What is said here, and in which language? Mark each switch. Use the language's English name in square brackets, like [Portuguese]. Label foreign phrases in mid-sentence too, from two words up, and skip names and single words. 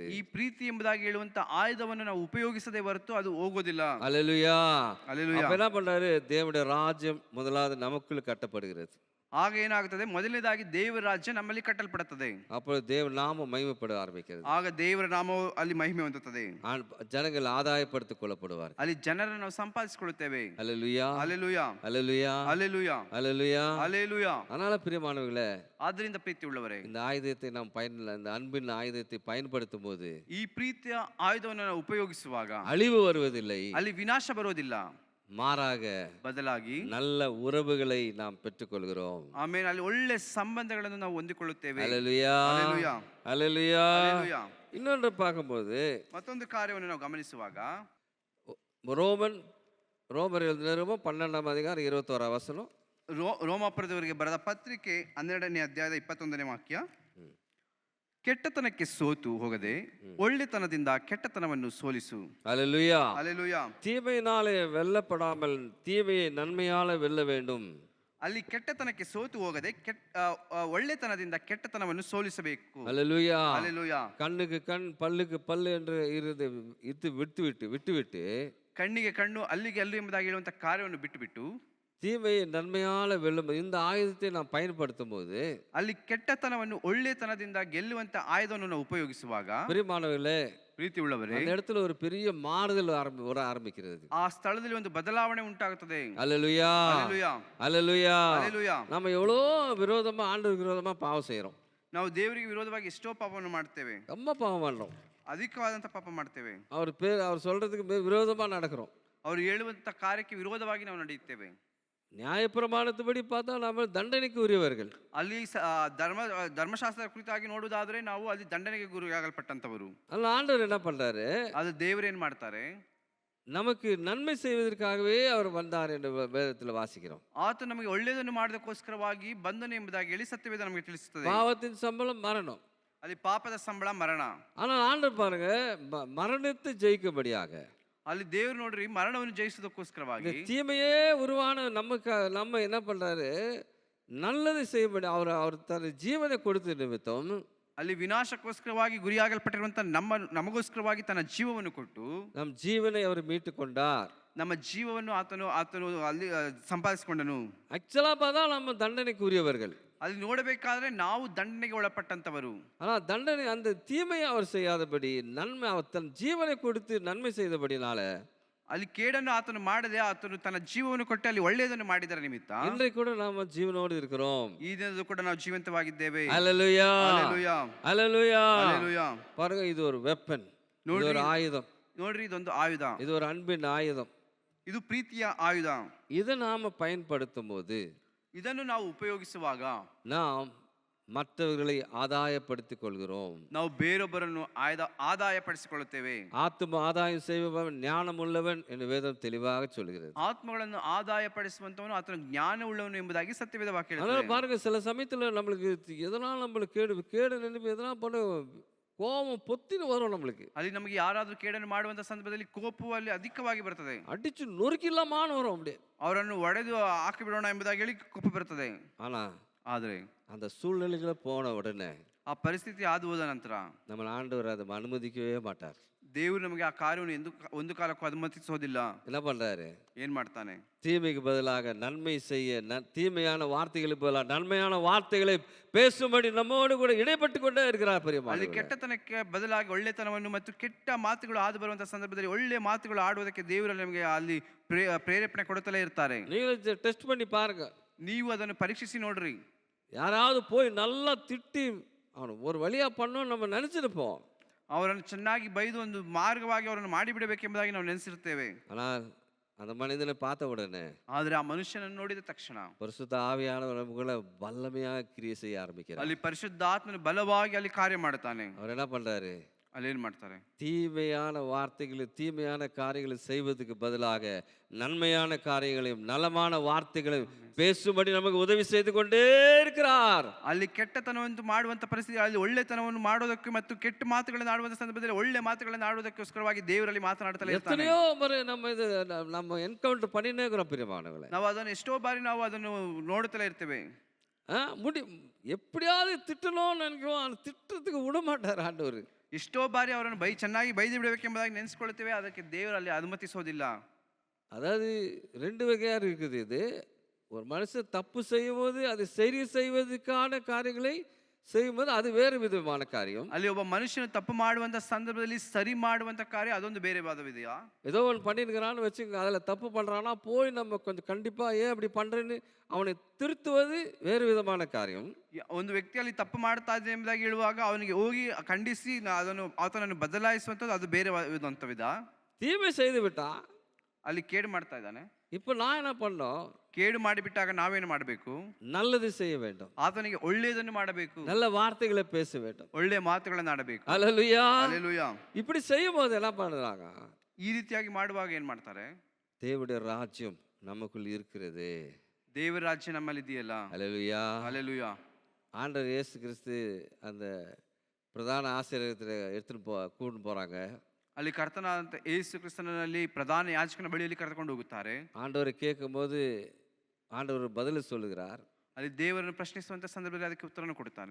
[Kannada] ಈ ಪ್ರೀತಿ ಎಂಬುದಾಗಿ ಹೇಳುವಂತ ಆಯುಧವನ್ನು ನಾವು ಉಪಯೋಗಿಸದೆ ಹೊರತು ಅದು ಹೋಗೋದಿಲ್ಲ. [Tamil] அல்லேலூயா. [Kannada] ಹಲ್ಲೆಲೂಯಾ. [Tamil] அப்ப என்ன பண்றாரு? தேவனுடைய ராஜ்யம் முதலாவது நமக்குள் கட்டப்படுகிறது. [Kannada] ಆಗ ಏನಾಗುತ್ತದೆ? ಮೊದಲನೇದಾಗಿ ದೇವರ ರಾಜ್ಯ ನಮ್ಮಲ್ಲಿ ಕಟ್ಟಲ್ಪಡುತ್ತದೆ. [Tamil] அப்பொழுது தேவ நாமம் மகிமைப்பட ஆரம்பிக்கிறது. [Kannada] ಆಗ ದೇವರ ನಾಮವು ಅಲ್ಲಿ ಮಹಿಮೆ ಹೊಂದುತ್ತದೆ. [Tamil] ஜனங்கள் ஆதாயப்படுத்திக் கொள்ளப்படுவார். [Kannada] ಅಲ್ಲಿ ಜನರನ್ನು ನಾವು ಸಂಪಾದಿಸಿಕೊಳ್ಳುತ್ತೇವೆ. [Tamil] அல்லேலூயா. [Kannada] ಹಲ್ಲೆಲೂಯಾ. [Tamil] அல்லேலூயா. [Kannada] ಹಲ್ಲೆಲೂಯಾ. [Tamil] அல்லேலூயா. [Kannada] ಹಲ್ಲೆಲೂಯಾ. [Tamil] அதனால பிரியமானவர்களே, [Kannada] ಆದ್ದರಿಂದ ಪ್ರೀತಿ ಉಳ್ಳವರೇ, [Tamil] இந்த ஆயுதத்தை நாம் இந்த அன்பின் ஆயுதத்தை பயன்படுத்தும் போது [Kannada] ಈ ಪ್ರೀತಿಯ ಆಯುಧವನ್ನು ನಾವು ಉಪಯೋಗಿಸುವಾಗ [Tamil] அழிவு வருவதில்லை, [Kannada] ಅಲ್ಲಿ ವಿನಾಶ ಬರೋದಿಲ್ಲ, [Tamil] மாறாக [Kannada] ಬದಲಾಗಿ [Tamil] நல்ல உறவுகளை நாம் பெற்றுக்கொள்கிறோம். [Kannada] ಆಮೇಲೆ ಅಲ್ಲಿ ಒಳ್ಳೆ ಸಂಬಂಧಗಳನ್ನು ನಾವು ಹೊಂದಿಕೊಳ್ಳುತ್ತೇವೆ. [Tamil] அல்லேலூயா. [Kannada] ಹಲ್ಲೆಲೂಯಾ. [Tamil] அல்லேலூயா. [Kannada] ಹಲ್ಲೆಲೂಯಾ. [Tamil] இன்னொன்று பார்க்கும்போது [Kannada] ಮತ್ತೊಂದು ಕಾರ್ಯವನ್ನು ನಾವು ಗಮನಿಸುವಾಗ [Tamil] ரோமர் எழுதின நிருபம் 12ஆம் அதிகாரம் 21ஆம் வசனம். [Kannada] ರೋಮಾಪುರದವರಿಗೆ ಬರೆದ ಪತ್ರಿಕೆ 12ನೇ ಅಧ್ಯಾಯದ 21ನೇ ವಾಕ್ಯ. ಕೆಟ್ಟತನಕ್ಕೆ ಸೋತು ಹೋಗದೆ ಒಳ್ಳೆತನದಿಂದ ಕೆಟ್ಟತನವನ್ನು ಸೋಲಿಸು. [Tamil] அல்லேலூயா. [Kannada] ಹಲ್ಲೆಲೂಯಾ. [Tamil] தீமையினாலே வெல்லப்படாமல் தீமையை நன்மையால வெல்ல வேண்டும். [Kannada] ಅಲ್ಲಿ ಕೆಟ್ಟತನಕ್ಕೆ ಸೋತು ಹೋಗದೆ ಒಳ್ಳೆತನದಿಂದ ಕೆಟ್ಟತನವನ್ನು ಸೋಲಿಸಬೇಕು. [Tamil] அல்லேலூயா. [Kannada] ಹಲ್ಲೆಲೂಯಾ. [Tamil] கண்ணுக்கு கண் பல்லுக்கு பல்லு என்று விட்டுவிட்டு [Kannada] ಕಣ್ಣಿಗೆ ಕಣ್ಣು ಅಲ್ಲಿಗೆ ಅಲ್ಲು ಎಂಬುದಾಗಿ ಹೇಳುವಂತ ಕಾರ್ಯವನ್ನು ಬಿಟ್ಟು [Tamil] தீமையை நன்மையால வெல்லும் இந்த ஆயுதத்தை நாம் பயன்படுத்தும் போது [Kannada] ಅಲ್ಲಿ ಕೆಟ್ಟತನವನ್ನು ಒಳ್ಳೆತನದಿಂದ ಗೆಲ್ಲುವಂತ ಆಯುಧವನ್ನು ನಾವು ಉಪಯೋಗಿಸುವಾಗ [Tamil] பிரியமானவர்களே, [Kannada] ಪ್ರೀತಿ ಉಳ್ಳವರೇ, [Tamil] அந்த இடத்துல ஒரு பெரிய மாறுதல் வர ஆரம்பிக்கிறது. [Kannada] ಆ ಸ್ಥಳದಲ್ಲಿ ಒಂದು ಬದಲಾವಣೆ ಉಂಟಾಗುತ್ತದೆ. [Tamil] அல்லேலூயா. [Kannada] ಹಲ್ಲೆಲೂಯಾ. [Tamil] அல்லேலூயா. [Kannada] ಹಲ್ಲೆಲೂಯಾ. [Tamil] நம்ம எவ்வளோ விரோதமா ஆண்டவருக்கு விரோதமா பாவம் செய்யறோம். [Kannada] ನಾವು ದೇವರಿಗೆ ವಿರೋಧವಾಗಿ ಎಷ್ಟೋ ಪಾಪವನ್ನು ಮಾಡ್ತೇವೆ. [Tamil] ரொம்ப பாவம் பண்றோம். [Kannada] ಅಧಿಕವಾದಂತ ಪಾಪ ಮಾಡ್ತೇವೆ. [Tamil] அவர் சொல்றதுக்கு விரோதமா நடக்கிறோம். [Kannada] ಅವರು ಹೇಳುವಂತ ಕಾರ್ಯಕ್ಕೆ ವಿರೋಧವಾಗಿ ನಾವು ನಡೆಯುತ್ತೇವೆ. [Tamil] நியாயப்பிரமாணத்துபடி பார்த்தா நம்ம தண்டனைக்கு உரியவர்கள். [Kannada] ಅಲ್ಲಿ ಧರ್ಮಶಾಸ್ತ್ರದ ಕುರಿತಾಗಿ ನೋಡುವುದಾದ್ರೆ ನಾವು ಅಲ್ಲಿ ದಂಡನೆಗೆ ಗುರಿಯಾಗಲ್ಪಟ್ಟಂತವರು. [Tamil] அல்ல ஆண்டவர் என்ன பண்றாரு? [Kannada] ಅದು ದೇವರೇನ್ ಮಾಡ್ತಾರೆ? [Tamil] நமக்கு நன்மை செய்வதற்காகவே அவர் வந்தார் என்று வேதத்தில் வாசிக்கிறோம். [Kannada] ಆತ ನಮಗೆ ಒಳ್ಳೆಯದನ್ನು ಮಾಡೋದಕ್ಕೋಸ್ಕರವಾಗಿ ಬಂದನು ಎಂಬುದಾಗಿ ಹೇಳಿ ಸತ್ಯವೇದ ನಮಗೆ ತಿಳಿಸುತ್ತದೆ. [Tamil] பாவத்தின் சம்பளம் மரணம். [Kannada] ಅಲ್ಲಿ ಪಾಪದ ಸಂಬಳ ಮರಣ. [Tamil] ஆனால் ஆண்டவர் பாருங்க, மரணத்தை ஜெயிக்கும்படியாக [Kannada] ಅಲ್ಲಿ ದೇವರು ನೋಡ್ರಿ ಮರಣವನ್ನು ಜಯಿಸೋದಕ್ಕೋಸ್ಕರವಾಗಿ [Tamil] தீமையே உருவான நம்ம என்ன பண்றாரு? நல்லதை செய்யும்படி அவர் தன் ஜீவனை கொடுத்த நிமித்தம் [Kannada] ಅಲ್ಲಿ ವಿನಾಶಕ್ಕೋಸ್ಕರವಾಗಿ ಗುರಿಯಾಗಲ್ಪಟ್ಟಿರುವಂತ ನಮಗೋಸ್ಕರವಾಗಿ ತನ್ನ ಜೀವವನ್ನು ಕೊಟ್ಟು [Tamil] நம் ஜீவனை அவர் மீட்டு கொண்டார். [Kannada] ನಮ್ಮ ಜೀವವನ್ನು ಆತನು ಅಲ್ಲಿ ಸಂಪಾದಿಸಿಕೊಂಡನು. [Tamil] ஆக்சுவலா பார்த்தா நம்ம தண்டனைக்கு உரியவர்கள். [Kannada] ಅಲ್ಲಿ ನೋಡಬೇಕಾದ್ರೆ ನಾವು ದಂಡನೆಗೆ ಒಳಪಟ್ಟಂತವರು. [Tamil] ஆனால் தண்டனை அந்த தீமையை அவர் செய்யாதபடி நன்மை அவர் தன் ஜீவனை கொடுத்து நன்மை செய்தபடினால [Kannada] ಅಲ್ಲಿ ಕೇಡನ್ನು ಆತನು ಮಾಡದೆ ಆತನು ತನ್ನ ಜೀವವನ್ನು ಕೊಟ್ಟು ಅಲ್ಲಿ ಒಳ್ಳೆಯದನ್ನು ಮಾಡಿದರ ನಿಮಿತ್ತ [Tamil] இன்றைக்கு கூட நாம ஜீவனோடு இருக்கிறோம். [Kannada] ಈ ದಿನದ ಕೂಡ ನಾವು ಜೀವಂತವಾಗಿದ್ದೇವೆ. [Tamil] அல்லேலூயா. [Kannada] ಹಲ್ಲೆಲೂಯಾ. [Tamil] அல்லேலூயா. [Kannada] ಹಲ್ಲೆಲೂಯಾ. [Tamil] பாருங்க, இது ஒரு வெப்பன், இது ஒரு ஆயுதம். [Kannada] ನೋಡ್ರಿ, ಇದೊಂದು ಆಯುಧ, [Tamil] இது ஒரு அன்பின் ஆயுதம். [Kannada] ಇದು ಪ್ರೀತಿಯ ಆಯುಧ. [Tamil] இதை நாம பயன்படுத்தும் போது [Kannada] ಇದನ್ನು ನಾವು ಉಪಯೋಗಿಸುವಾಗ [Tamil] நாம் மற்றவர்களை ஆதாயப்படுத்திக் கொள்கிறோம். [Kannada] ನಾವು ಬೇರೊಬ್ಬರನ್ನು ಆದಾಯಪಡಿಸಿಕೊಳ್ಳುತ್ತೇವೆ. [Tamil] ஆத்தும ஆதாயம் செய்பவன் ஞானம் உள்ளவன் என்று வேதம் தெளிவாக சொல்கிறது. [Kannada] ಆತ್ಮಗಳನ್ನು ಆದಾಯಪಡಿಸುವಂತವನು ಆತನ ಜ್ಞಾನ ಉಳ್ಳವನು ಎಂಬುದಾಗಿ ಸತ್ಯವೇದ ವಾಕ್ಯ [Tamil] அதனால [Kannada] ಹೇಳುತ್ತದೆ. [Tamil] பாருங்க, சில சமயத்துல நம்மளுக்கு எதனால நம்மளுக்கு கேடு நினைப்பு எதனா பண்ண கோபம் பொத்தின்னு வரும் நம்மளுக்கு. [Kannada] ಅಲ್ಲಿ ನಮಗೆ ಯಾರಾದ್ರೂ ಕೇಡನ್ನು ಮಾಡುವಂತ ಸಂದರ್ಭದಲ್ಲಿ ಕೋಪವು ಅಲ್ಲಿ ಅಧಿಕವಾಗಿ ಬರ್ತದೆ. [Tamil] அடிச்சு நொறுக்கில்லாமான்னு வரும் அப்படியே. [Kannada] ಅವರನ್ನು ಒಡೆದು ಹಾಕಿ ಬಿಡೋಣ ಎಂಬುದಾಗಿ ಹೇಳಿ ಕೋಪ ಬರ್ತದೆ. [Tamil] ஆனா அந்த சூழ்நிலைகளை போன உடனே [Kannada] ಆ ಪರಿಸ್ಥಿತಿ ಆದು ಹೋದ ನಂತರ [Tamil] நம்ம ஆண்டவர் அதை அனுமதிக்கவே மாட்டார். [Kannada] ದೇವರು ನಮಗೆ ಆ ಕಾರ್ಯವನ್ನು ಒಂದು ಕಾಲಕ್ಕೂ ಅನುಮತಿಸೋದಿಲ್ಲ. [Tamil] என்ன பண்றாரு? [Kannada] ಏನ್ ಮಾಡ್ತಾನೆ? [Tamil] தீமைக்கு பதிலாக நன்மை செய்ய, தீமையான வார்த்தைகளுக்கு பதிலாக நன்மையான வார்த்தைகளை பேசும்படி நம்மோடு கூட இடைப்பட்டு கொண்டே இருக்கிறார். [Kannada] ಅಲ್ಲಿ ಕೆಟ್ಟತನಕ್ಕೆ ಬದಲಾಗಿ ಒಳ್ಳೆತನವನ್ನು ಮತ್ತು ಕೆಟ್ಟ ಮಾತುಗಳು ಆದು ಬರುವಂತಹ ಸಂದರ್ಭದಲ್ಲಿ ಒಳ್ಳೆ ಮಾತುಗಳು ಆಡುವುದಕ್ಕೆ ದೇವರು ನಮಗೆ ಅಲ್ಲಿ ಪ್ರೇರೇಪಣೆ ಕೊಡುತ್ತಲೇ ಇರ್ತಾರೆ. [Tamil] ನೀವು ಟೆಸ್ಟ್ பண்ணி பாருங்க. [Kannada] ನೀವು ಅದನ್ನು ಪರೀಕ್ಷಿಸಿ ನೋಡ್ರಿ. [Tamil] யாராவது போய் நல்லா திட்டி அவனை ஒரு வழியா பண்ணோம் நம்ம நினைச்சிருப்போம். [Kannada] ಅವರನ್ನು ಚೆನ್ನಾಗಿ ಬೈದು ಒಂದು ಮಾರ್ಗವಾಗಿ ಅವರನ್ನು ಮಾಡಿಬಿಡಬೇಕೆಂಬುದಾಗಿ ನಾವು ನೆನೆಸಿರ್ತೇವೆ. [Tamil] ஆனால் அந்த மனிதனை பார்த்த உடனே [Kannada] ಆದರೆ ಆ ಮನುಷ್ಯನನ್ನು ನೋಡಿದ ತಕ್ಷಣ [Tamil] பரிசுத்த ஆவியானவர் நமக்குள்ள வல்லமையாக கிரியை செய்ய ஆரம்பிக்கிறார். [Kannada] ಅಲ್ಲಿ ಪರಿಶುದ್ಧಾತ್ಮನು ಬಲವಾಗಿ ಅಲ್ಲಿ ಕಾರ್ಯ ಮಾಡ್ತಾನೆ. [Tamil] அவர் என்ன பண்றாரு? [Kannada] ಅಲ್ಲಿ ಏನ್ ಮಾಡ್ತಾರೆ? [Tamil] தீமையான வார்த்தைகளை தீமையான காரியங்களை செய்வதற்கு பதிலாக நன்மையான காரியங்களையும் நலமான வார்த்தைகளையும் பேசும்படி நமக்கு உதவி செய்து கொண்டே இருக்கிறார். [Kannada] ಅಲ್ಲಿ ಕೆಟ್ಟತನವನ್ನು ಮಾಡುವಂತ ಪರಿಸ್ಥಿತಿ, ಅಲ್ಲಿ ಒಳ್ಳೆತನವನ್ನು ಮಾಡೋದಕ್ಕೆ ಮತ್ತು ಕೆಟ್ಟ ಮಾತುಗಳನ್ನು ಆಡುವಂತ ಸಂದರ್ಭದಲ್ಲಿ ಒಳ್ಳೆ ಮಾತುಗಳನ್ನು ಆಡುವುದಕ್ಕೋಸ್ಕರವಾಗಿ ದೇವರಲ್ಲಿ ಮಾತನಾಡ್ತಾ ಇರ್ತಾನೆ. [Tamil] எத்தனையோ முறை நம்ம என்கவுண்டர் பண்ணினே இருக்கிறோம் பிரியமானவர்களே. [Kannada] ನಾವು ಅದನ್ನು ಎಷ್ಟೋ ಬಾರಿ ನಾವು ಅದನ್ನು ನೋಡುತ್ತಲೇ ಇರ್ತೇವೆ. [Tamil] எப்படியாவது திட்டணும்னு நினைக்கிறோம், அந்த திட்டத்துக்கு விட மாட்டார் ஆண்டவர். [Kannada] ಎಷ್ಟೋ ಬಾರಿ ಅವರನ್ನು ಚೆನ್ನಾಗಿ ಬೈದು ಬಿಡಬೇಕೆಂಬುದಾಗಿ ನೆನೆಸ್ಕೊಳ್ತೇವೆ, ಅದಕ್ಕೆ ದೇವರಲ್ಲಿ ಅನುಮತಿಸೋದಿಲ್ಲ. [Tamil] அதாவது ரெண்டு வகையா இருக்குது. இது ஒரு மனுஷன் தப்பு செய்யும்போது அதை சரி செய்வதற்கான காரியங்களை செய்யும்போது அது வேறு விதமான காரியம். [Kannada] ಅಲ್ಲಿ ಒಬ್ಬ ಮನುಷ್ಯನು ತಪ್ಪು ಮಾಡುವಂತ ಸಂದರ್ಭದಲ್ಲಿ ಸರಿ ಮಾಡುವಂತ ಕಾರ್ಯ ಅದೊಂದು ಬೇರೆ ವಾದವಿದೆಯಾ? [Tamil] ஏதோ ஒன்று பண்ணிருக்கிறான்னு வச்சுக்கோங்க, அதில் தப்பு பண்ணுறான்னா போய் நம்ம கொஞ்சம் கண்டிப்பாக ஏன் அப்படி பண்ணுறேன்னு அவனை திருத்துவது வேறு விதமான காரியம். [Kannada] ಒಂದು ವ್ಯಕ್ತಿಯಲ್ಲಿ ತಪ್ಪು ಮಾಡ್ತಾ ಇದೆ ಎಂಬುದಾಗಿ ಹೇಳುವಾಗ ಅವನಿಗೆ ಹೋಗಿ ಖಂಡಿಸಿ ಆತನನ್ನು ಬದಲಾಯಿಸುವಂಥದ್ದು ಅದು ಬೇರೆ ವಿಧ. [Tamil] தீமை செய்து விட்டா [Kannada] ಅಲ್ಲಿ ಕೇಡು ಮಾಡ್ತಾ ಇದ್ದಾನೆ. [Tamil] இப்போ நான் என்ன பண்ணோம்? [Kannada] ಕೇಡು ಮಾಡಿಬಿಟ್ಟಾಗ ನಾವೇನು ಮಾಡಬೇಕು? [Tamil] நல்லது செய்ய வேண்டும், [Kannada] ಆತನಿಗೆ ಒಳ್ಳೆಯದನ್ನು ಮಾಡಬೇಕು, [Tamil] நல்ல வார்த்தைகளை பேச வேண்டும், [Kannada] ಒಳ್ಳೆಯ ಮಾತುಗಳನ್ನು ಆಡಬೇಕು. [Tamil] அல்லேலூயா. [Kannada] ಹಲ್ಲೆಲೂಯಾ. [Tamil] இப்படி செய்யும் போது என்ன பண்றாங்க? [Kannada] ಈ ರೀತಿಯಾಗಿ ಮಾಡುವಾಗ ಏನ್ ಮಾಡ್ತಾರೆ? [Tamil] தேவனுடைய ராஜ்யம் நமக்குள் இருக்கிறது. [Kannada] ದೇವರ ರಾಜ್ಯ ನಮ್ಮಲ್ಲಿ ಇದೆಯಲ್ಲ. [Tamil] அல்லேலூயா. [Kannada] ಹಲ್ಲೆಲೂಯಾ. [Tamil] ஆண்டவர் இயேசு கிறிஸ்து அந்த பிரதான ஆசிரியத்தில் எடுத்துட்டு கூட்டு போறாங்க. [Kannada] ಅಲ್ಲಿ ಕರ್ತನಾದಂತ ಯೇಸು ಕ್ರಿಸ್ತನಲ್ಲಿ ಪ್ರಧಾನ ಯಾಜಕನ ಬಳಿಯಲ್ಲಿ ಕರೆದುಕೊಂಡು ಹೋಗುತ್ತಾರೆ. [Tamil] ஆண்டவரை கேட்கும்போது ஆண்டவர் பதில் சொல்லுகிறார். [Kannada] ಅಲ್ಲಿ ದೇವರನ್ನು ಪ್ರಶ್ನಿಸುವಂತ ಸಂದರ್ಭದಲ್ಲಿ ಅದಕ್ಕೆ ಉತ್ತರವನ್ನು ಕೊಡ್ತಾನೆ.